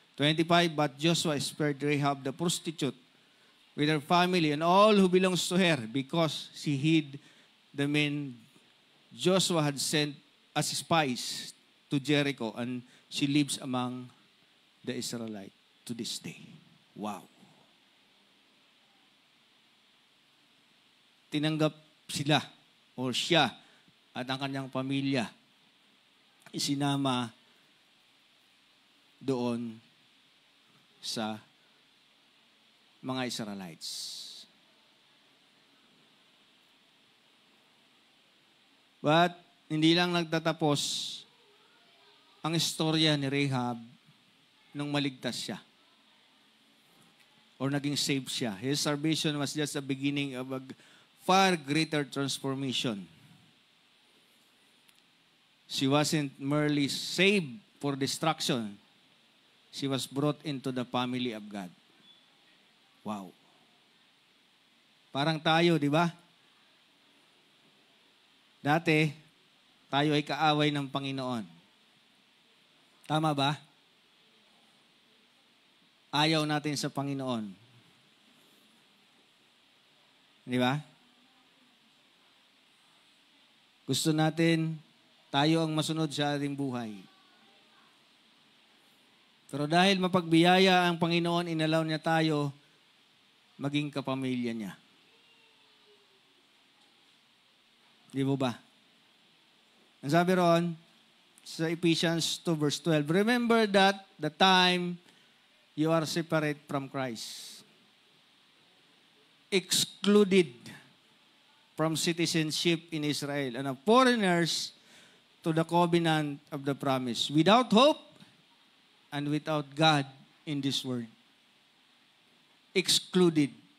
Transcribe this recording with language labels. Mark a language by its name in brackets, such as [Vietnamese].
[English] 25, but Joshua spared Rahab the prostitute with her family and all who belongs to her, because she hid the men Joshua had sent as spies to Jericho, and she lives among the Israelites to this day. Wow. [Filipino] Tinanggap sila o siya at ang kanyang pamilya isinama doon sa mga Israelites. But hindi lang nagtatapos ang istorya ni Rahab nung maligtas siya or naging saved siya. [English] His salvation was just the beginning of a far greater transformation. She wasn't merely saved for destruction. She was brought into the family of God. [Filipino] Wow. Parang tayo, di ba? Dati, tayo ay kaaway ng Panginoon. Tama ba? Ayaw natin sa Panginoon. Di ba? Gusto natin tayo ang masunod sa ating buhay. Pero dahil mapagbiyaya ang Panginoon, inalaw niya tayo maging kapamilya niya. Di mo ba? Ang sabi ron, sa Ephesians 2 verse 12, [English] remember that the time you are separate from Christ, excluded from citizenship in Israel, and of foreigners to the covenant of the promise, without hope and without God in this world. Excluded.